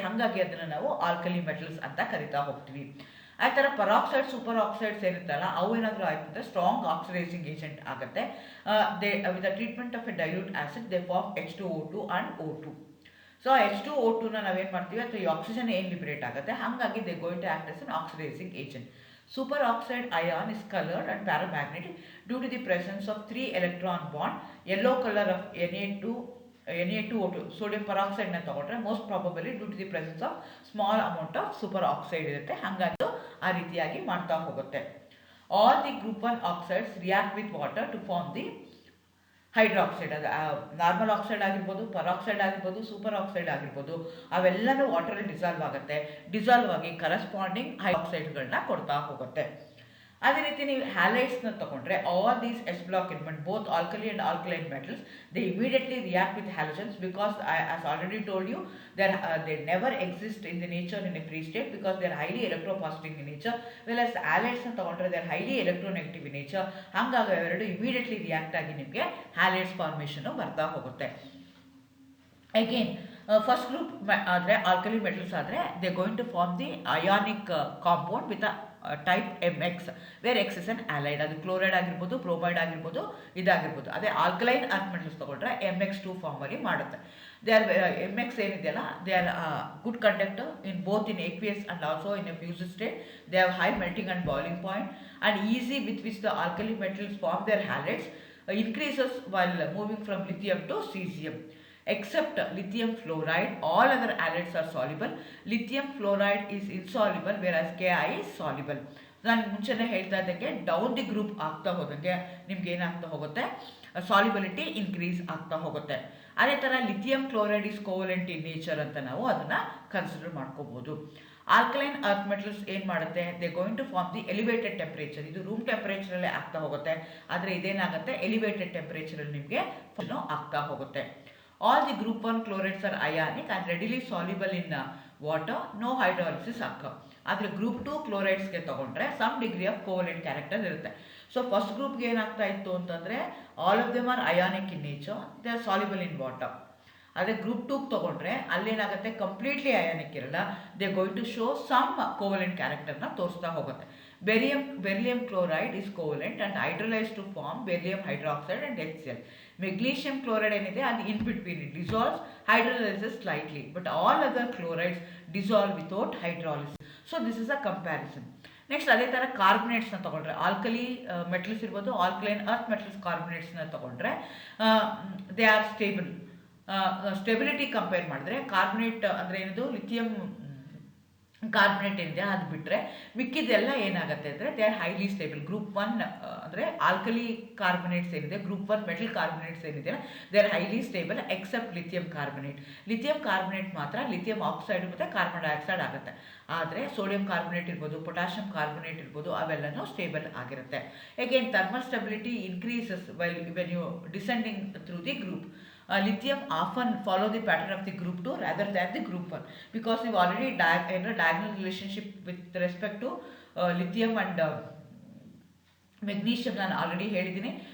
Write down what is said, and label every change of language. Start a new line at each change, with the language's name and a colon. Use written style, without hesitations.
Kannada: ಹಾಗಾಗಿ ಅದನ್ನು ನಾವು ಆಲ್ಕಲಿ ಮೆಟಲ್ಸ್ ಅಂತ ಕರಿತಾ ಹೋಗ್ತೀವಿ. ಆ ಥರ ಪರಾಕ್ಸೈಡ್ ಸೂಪರ್ ಆಕ್ಸೈಡ್ಸ್ ಏನಿರ್ತಲ್ಲ ಅವು ಏನಾದರೂ ಆಯ್ತು ಅಂದರೆ ಸ್ಟ್ರಾಂಗ್ ಆಕ್ಸಿಡೈಸಿಂಗ್ ಏಜೆಂಟ್ ಆಗುತ್ತೆ.
English: They with the treatment of a dilute acid they form H2O2 and O2.
Kannada: So H2O2ನ ನಾವೇನು ಮಾಡ್ತೀವಿ ಅಥವಾ ಈ ಆಕ್ಸಿಜನ್ ಏನು ಲಿಬರೇಟ್ ಆಗುತ್ತೆ, ಹಾಗಾಗಿ
English: They going to act as an oxidising agent. Superoxide ion is colored and paramagnetic due to the presence of 3 electron bond. Yellow color of Na2O2 sodium peroxide na
Kannada: ತಗೊಂಡ್ರೆ
English: most probably due to the presence of small amount of superoxide
Kannada: ಇರುತ್ತೆ. ಹಾಗಾಗಿ ಆ ರೀತಿಯಾಗಿ ಮಾಡ್ತಾ ಹೋಗುತ್ತೆ.
English: All the group 1 oxides react with water to form the hydroxide.
Kannada: ಅದು normal oxide ಆಗಿರ್ಬೋದು, peroxide ಆಗಿರ್ಬೋದು, ಸೂಪರ್ ಆಕ್ಸೈಡ್ ಆಗಿರ್ಬೋದು, ಅವೆಲ್ಲನೂ ವಾಟರಲ್ಲಿ ಡಿಸಾಲ್ವ್ ಆಗುತ್ತೆ. ಡಿಸಾಲ್ವ್ ಆಗಿ ಕರೆಸ್ಪಾಂಡಿಂಗ್ ಹೈಡ್ರಾಕ್ಸೈಡ್ಗಳನ್ನ ಕೊಡ್ತಾ ಹೋಗುತ್ತೆ. ಅದೇ ರೀತಿ ನೀವು ಹ್ಯಾಲೈಡ್ಸ್ನ ತಗೊಂಡ್ರೆ
English: all these s block element both alkali and alkaline metals they immediately react with halogens because as already told you they never exist in the nature in a free state because they are highly electropositive in nature, whereas halides
Kannada: ನ ತಗೊಂಡ್ರೆ
English: they are highly electronegative in nature.
Kannada: ಹಾಗಾಗಿ ಅವೆರಡು immediately react ಆಗಿ ನಿಮಗೆ halides formation ಬರ್ತಾ ಹೋಗುತ್ತೆ.
English: Again first group ಆದರೆ alkali metals ಆದರೆ they going to form the ionic compound with type MX where X is an halide.
Kannada: ಅದು ಕ್ಲೋರೈಡ್ ಆಗಿರ್ಬೋದು, ಬ್ರೋಮೈಡ್ ಆಗಿರ್ಬೋದು, ಇದಾಗಿರ್ಬೋದು. ಅದೇ ಆಲ್ಕಲೈನ್ ಅರ್ತ್ ಮೆಟಲ್ಸ್ ತಗೊಂಡ್ರೆ
English: MX2 ಫಾರ್ಮಲ್ಲಿ
Kannada: ಮಾಡುತ್ತೆ.
English: they are MX
Kannada: ಏನಿದೆಯಲ್ಲ
English: They are good conductor in both in aqueous and also in a fused state. They have high melting and boiling point and easy with which the alkali metals form their halides increases while moving from lithium to cesium. Except lithium fluoride, all other halides are soluble. Lithium fluoride is insoluble whereas Ki is soluble.
Kannada: ನಾನು ಮುಂಚೆನೇ ಹೇಳ್ತಾ ಇದ್ದಂಗೆ down the group ಆಗ್ತಾ ಹೋದಂಗೆ ನಿಮ್ಗೆ ಏನಾಗ್ತಾ ಹೋಗುತ್ತೆ, solubility increase ಆಗ್ತಾ ಹೋಗುತ್ತೆ. ಅದೇ ಥರ
English: lithium chloride is covalent in nature
Kannada: ಅಂತ ನಾವು ಅದನ್ನು ಕನ್ಸಿಡರ್ ಮಾಡ್ಕೋಬೋದು.
English: Alkaline earth metals ಏನು ಮಾಡುತ್ತೆ, they going to form the elevated temperature.
Kannada: ಇದು ರೂಮ್ ಟೆಂಪರೇಚರಲ್ಲೇ ಆಗ್ತಾ ಹೋಗುತ್ತೆ, ಆದರೆ ಇದೇನಾಗುತ್ತೆ ಎಲಿವೇಟೆಡ್ ಟೆಂಪರೇಚರಲ್ಲಿ ನಿಮಗೆ ಆಗ್ತಾ ಹೋಗುತ್ತೆ.
English: All the group 1 chlorides are ionic and readily soluble in water, no hydrolysis occur.
Kannada: ಆದರೆ ಗ್ರೂಪ್ 2 ಕ್ಲೋರೈಡ್ಸ್ಗೆ ತಗೊಂಡ್ರೆ some degree of covalent character ಇರುತ್ತೆ. ಸೊ ಫಸ್ಟ್ ಗ್ರೂಪ್ಗೆ ಏನಾಗ್ತಾ ಇತ್ತು ಅಂತಂದರೆ
English: All of them are ionic in nature, they are soluble in water.
Kannada: ಅದೇ group 2 ತಗೊಂಡ್ರೆ ಅಲ್ಲೇನಾಗುತ್ತೆ completely ionic ಇರಲ್ಲ,
English: they going to show some covalent
Kannada: ಕ್ಯಾರೆಕ್ಟರ್ನ ತೋರಿಸ್ತಾ ಹೋಗುತ್ತೆ.
English: Beryllium chloride is covalent and hydrolyzed to form beryllium hydroxide and HCl. Magnesium chloride
Kannada: ಏನಿದೆ ಅದು
English: in between, it dissolves, hydrolyzes slightly, but all other chlorides dissolve without hydrolysis. So this is a comparison.
Kannada: Next ಅದೇ ಥರ ಕಾರ್ಬನೇಟ್ಸ್ನ ತಗೊಂಡ್ರೆ alkali metals ಇರ್ಬೋದು, alkaline earth metals ಕಾರ್ಬನೇಟ್ಸ್ನ ತಗೊಂಡ್ರೆ
English: They are stable.
Kannada: Stability compare ಮಾಡಿದ್ರೆ carbonate ಅಂದರೆ ಏನಿದು ಲಿಥಿಯಂ ಕಾರ್ಬನೇಟ್ ಏನಿದೆ ಅದು ಬಿಟ್ಟರೆ ಮಿಕ್ಕಿದೆಲ್ಲ ಏನಾಗುತ್ತೆ ಅಂದರೆ
English: They are highly stable.
Kannada: Group 1 ಅಂದರೆ ಆಲ್ಕಲಿ ಕಾರ್ಬನೇಟ್ಸ್ ಏನಿದೆ, ಗ್ರೂಪ್ 1 ಮೆಟಲ್ ಕಾರ್ಬನೇಟ್ಸ್ ಏನಿದೆ
English: They are highly stable except lithium carbonate.
Kannada: Lithium carbonate ಮಾತ್ರ ಲಿಥಿಯಂ ಆಕ್ಸೈಡ್ ಮತ್ತು ಕಾರ್ಬನ್ ಡೈಆಕ್ಸೈಡ್ ಆಗುತ್ತೆ, ಆದರೆ ಸೋಡಿಯಂ ಕಾರ್ಬನೇಟ್ ಇರ್ಬೋದು, ಪೊಟ್ಯಾಷಿಯಂ ಕಾರ್ಬನೇಟ್ ಇರ್ಬೋದು, ಅವೆಲ್ಲನೂ ಸ್ಟೇಬಲ್ ಆಗಿರುತ್ತೆ.
English: Again thermal stability increases when you descending through the group. Lithium often follow the pattern of the group 2 rather than the group 1 because we've already diagonal relationship with respect to lithium and magnesium
Kannada: ನಾನು already ಹೇಳಿದ್ದೀನಿ.